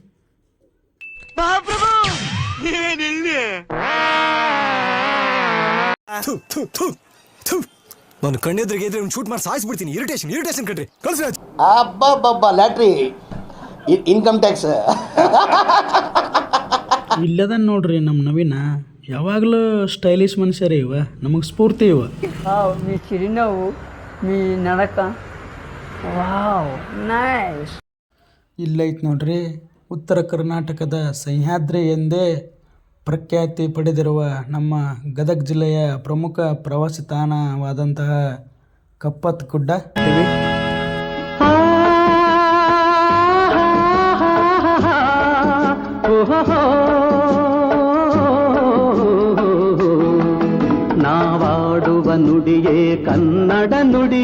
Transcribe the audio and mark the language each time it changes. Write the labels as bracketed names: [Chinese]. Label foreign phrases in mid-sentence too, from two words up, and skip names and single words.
[Kannada] ನಾನು ಕಣ್ಣೆದ್ರಿಗೆ ಇದ್ರೆ ಶೂಟ್ ಮಾಡಿ ಸಾಯಿಸ್ಬಿಡ್ತೀನಿ. ಇರಿಟೇಷನ್ ಕಣ್ರಿ ಕಳ್ಸಿ. ಅಬ್ಬಬ್ಬಬ್ಬ ಲ್ಯಾಟ್ರಿ [English] income tax [Kannada] ಇಲ್ಲದ ನೋಡ್ರಿ ನಮ್ಮ ನವೀನ ಯಾವಾಗಲೂ ಸ್ಟೈಲಿಶ್ ಮನುಷ್ಯರೇ ಇವ ನಮಗೆ ಸ್ಫೂರ್ತಿ ಇವ. [Telugu] మీ చిరునవ్వు మీ నడక [English] wow nice. [Kannada] ಇಲ್ಲೈತೆ ನೋಡ್ರಿ ಉತ್ತರ ಕರ್ನಾಟಕದ ಸಹ್ಯಾದ್ರಿ ಎಂದೇ ಪ್ರಖ್ಯಾತಿ ಪಡೆದಿರುವ ನಮ್ಮ ಗದಗ ಜಿಲ್ಲೆಯ ಪ್ರಮುಖ ಪ್ರವಾಸಿ ತಾಣವಾದಂತಹ ಕಪ್ಪತ್ ಗುಡ್ಡ. ನಾವಾಡುವ ನುಡಿಯೇ ಕನ್ನಡ ನುಡಿ.